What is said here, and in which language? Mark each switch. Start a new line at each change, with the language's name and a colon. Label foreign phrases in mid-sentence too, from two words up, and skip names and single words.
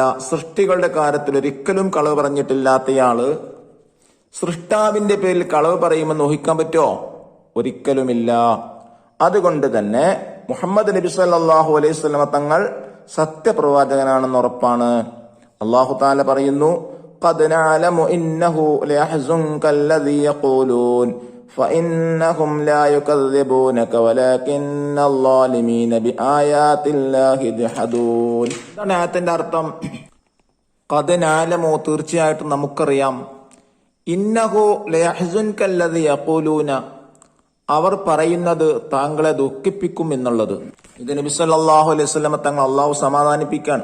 Malayalam: സൃഷ്ടികളുടെ കാര്യത്തിൽ ഒരിക്കലും കളവ് പറഞ്ഞിട്ടില്ലാത്തയാള് സൃഷ്ടാവിന്റെ പേരിൽ കളവ് പറയുമെന്ന് ഊഹിക്കാൻ പറ്റുമോ? ഒരിക്കലുമില്ല. അതുകൊണ്ട് തന്നെ മുഹമ്മദ് നബി
Arabic: صلى الله عليه وسلم
Malayalam: തങ്ങൾ സത്യപ്രവാചകനാണെന്ന് ഉറപ്പാണ്. അല്ലാഹു തആല പറയുന്നു,
Arabic: قد نعلم إنه ليحزنك الذي يقولون فإنهم لا يكذبونك ولكن الظالمين بآيات الله يجحدون.
Malayalam: ഇതാണ് ആയത്തിന്റെ അർത്ഥം.
Arabic: قد نعلم,
Malayalam: തീർച്ചയായിട്ടും നമുക്കറിയാം,
Arabic: إنه ليحزنك الذي يقولون,
Malayalam: അവർ പറയുന്നത് താങ്കളെ ദുഃഖിപ്പിക്കും എന്നുള്ളത്. ഇത് നബി
Arabic: صلى الله عليه وسلم
Malayalam: തങ്ങൾ അല്ലാഹു സമാധാനിപ്പിക്കാൻ.